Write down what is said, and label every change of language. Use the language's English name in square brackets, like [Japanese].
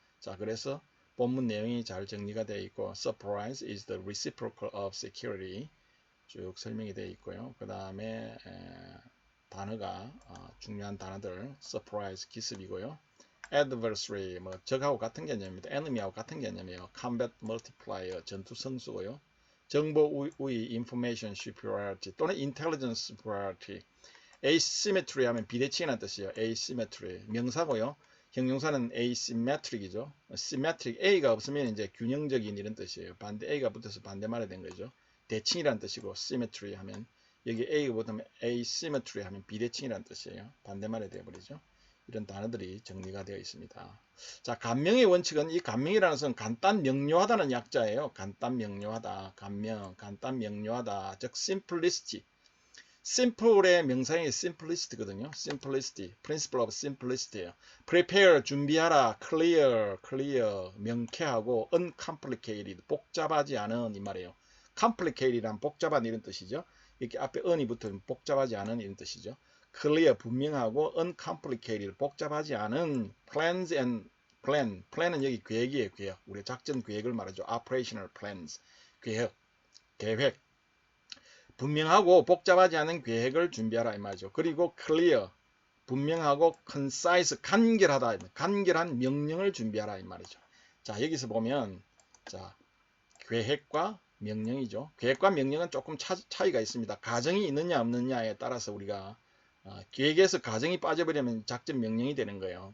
[Korean] 자, 그래서 본문 내용이 잘 정리가 되어 있고 [English] surprise is the reciprocal of security [Korean] 쭉 설명이 되어 있고요. 그 다음에 단어가 중요한 단어들 surprise 기습이고요. adversary 뭐 적하고 같은 개념입니다. enemy하고 같은 개념이에요. combat multiplier 전투 성수고요. 정보 우위 information superiority 또는 intelligence superiority. asymmetry 하면 비대칭이라는 뜻이에요. asymmetry 명사고요. 형용사는 asymmetric이죠. symmetric A가 없으면 이제 균형적인 이런 뜻이에요. 반대 A가 붙어서 반대말이 된 거죠. 대칭이라는 뜻이고 symmetry 하면 여기 A가 붙으면 asymmetry 하면 비대칭이라는 뜻이에요. 반대말이 되어버리죠. 이런 단어들이 정리가 되어 있습니다. 자, 간명의 원칙은 이 간명이라는 것은 간단 명료하다는 약자예요. 간단 명료하다, 간명, 간단 명료하다, 즉 simplicity. simple의 명사형이 simplicity거든요. simplicity, principle of simplicity예요. prepare, 준비하라, clear, 명쾌하고 uncomplicated, 복잡하지 않은 이 말이에요. complicated란 복잡한 이런 뜻이죠. 이렇게 앞에 un이 붙으면 복잡하지 않은 이런 뜻이죠. clear, 분명하고 uncomplicated, 복잡하지 않은 plans and plan은 여기 계획이에요. 계획. 우리 작전 계획을 말하죠. operational plans, 계획. 분명하고 복잡하지 않은 계획을 준비하라 이 말이죠. 그리고 clear, 분명하고 concise, 간결하다, 간결한 명령을 준비하라 이 말이죠. 자, 여기서 보면 자, 계획과 명령이죠. 계획과 명령은 조금 차이가 있습니다. 가정이 있느냐 없느냐에 따라서 우리가 계획에서 가정이 빠져버리면 작전 명령이 되는 거예요.